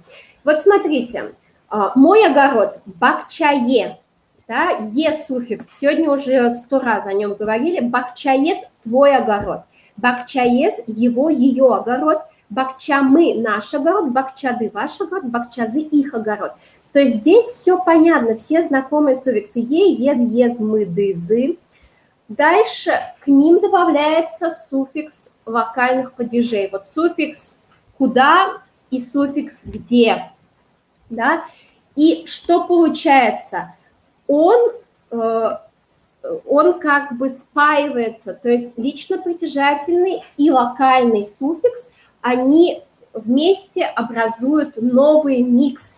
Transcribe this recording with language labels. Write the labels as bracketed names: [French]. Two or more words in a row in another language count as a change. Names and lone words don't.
[Russian] Вот смотрите, мой огород бакчае, да, е-суффикс, сегодня уже 100 раз о нем говорили, бакчает – твой огород, бакчаез – его, ее огород, бакчамы – наш огород, бакчады – ваш огород, бакчазы – их огород. То есть здесь все понятно, все знакомые суффиксы е, ед, ез, мы, дызы. Дальше к ним добавляется суффикс локальных падежей. Вот суффикс «куда» и суффикс «где». Да? И что получается? Он как бы спаивается, то есть лично-притяжательный и локальный суффикс, они вместе образуют новый микс.